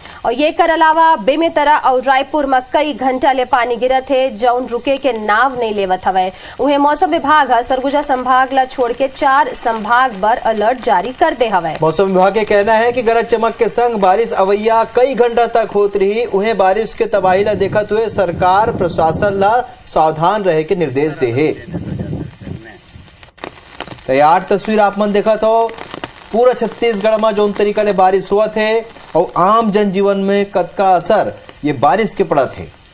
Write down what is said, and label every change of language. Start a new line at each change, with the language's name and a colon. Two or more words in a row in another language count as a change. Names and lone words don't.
Chhattisgarhi: और ये कर अलावा बेमेतरा और रायपुर में कई घंटा ले पानी गिरत है, जौन रुके के नाव नहीं लेवत हवै। उन्हें मौसम विभाग सरगुजा संभाग ला छोड़ के 4 संभाग पर अलर्ट जारी कर दे हवै। मौसम विभाग के कहना है कि गरज चमक के संग बारिश अवैया कई घंटा तक होत रही। उन्हें बारिश के तबाही ला देखत हुए सरकार प्रशासन ला सावधान रहे के निर्देश दे है। तो ये 8 तस्वीर आप मन देखा तो पूरा छत्तीसगढ़ में जौन तरीका ले बारिश हुआ थे और आम जनजीवन में कद का असर ये बारिश के पड़ा थे।